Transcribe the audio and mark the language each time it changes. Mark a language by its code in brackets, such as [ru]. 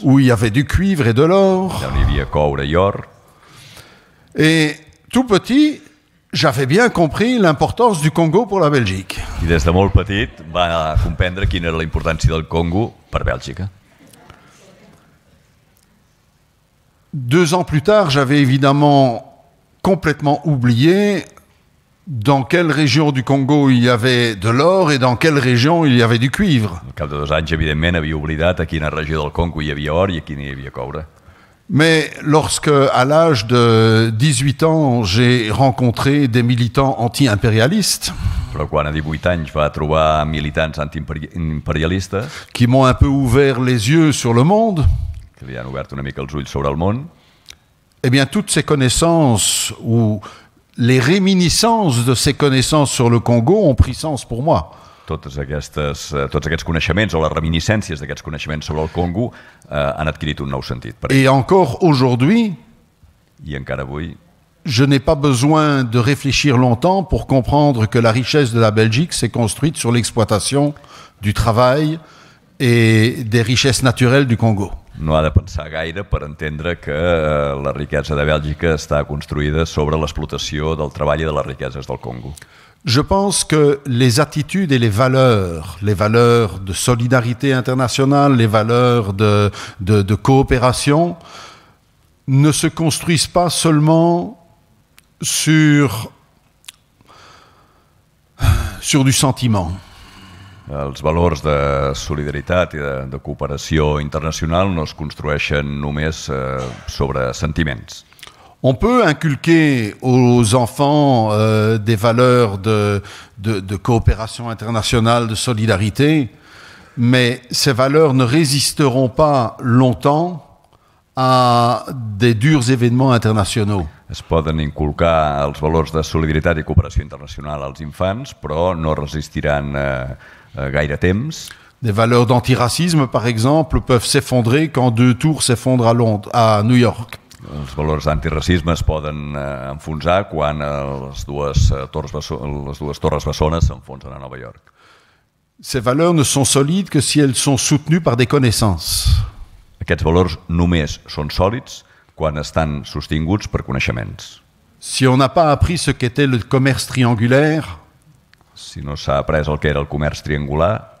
[fr] où il y avait du cuivre et de l'or. [ca] allà on hi havia coure i or. [fr] Et tout petit, j'avais bien compris l'importance du Congo pour la Belgique. [ca] I des de molt petit va comprendre quina era la importància del Congo per Bèlgica. [fr] 2 ans plus tard, j'avais évidemment complètement oublié dans quelle région du Congo il y avait de l'or et dans quelle région il y avait du cuivre. [ca] Al cap de 2 anys, evidentment, havia oblidat a quina regió del Congo hi havia or i a quina hi havia coure. [fr] Mais lorsque, à l'âge de 18 ans, j'ai rencontré des militants anti-impérialistes [ca] Però quan a 18 anys va trobar militants antiimperialistes [fr] qui m'ont un peu ouvert les yeux sur le monde, [ca] que li han obert una mica els ulls sobre el món, [fr] eh bien, toutes ces connaissances ou les réminiscences de ces connaissances sur le Congo ont pris sens pour moi. [ca] tots aquests coneixements o les reminiscències d'aquests coneixements sobre el Congo han adquirit un nou sentit. [fr] Et encore aujourd'hui, [ca] I encara avui [fr] je n'ai pas besoin de réfléchir longtemps pour comprendre que la richesse de la Belgique s'est construite sur l'exploitation du travail et des richesses naturelles du Congo. [ca] no ha de pensar gaire per entendre que la riquesa de Bèlgica està construïda sobre l'explotació del treball i de les riqueses del Congo. [fr] Je pense que les attitudes et les valeurs de solidarité internationale, les valeurs de coopération, ne se construisent pas seulement sur du sentiment. [ca] Els valors de solidaritat i de cooperació internacional no es construeixen només sobre sentiments. [fr] On peut inculquer aux enfants des valeurs de coopération internationale, de solidarité, mais ces valeurs ne résisteront pas longtemps à des durs événements internationaux. [ca] Es poden inculcar els valors de solidaritat i cooperació internacional als infants, però no resistiran gaire temps. [fr] Des valeurs d'antiracisme, par exemple, peuvent s'effondrer quand 2 tours s'effondrent à New York. [ca] Els valors d'antiracisme es poden enfonsar quan les dues torres bessones s'enfonsen a Nova York. [fr] Ces valeurs ne sont solides que si elles sont soutenues par des connaissances. [ca] Aquests valors només són sòlids quan estan sostinguts per coneixements. [fr] Si on n'a pas appris ce qu'était le commerce triangulaire, [ca] Si no s'ha après el que era el comerç triangular,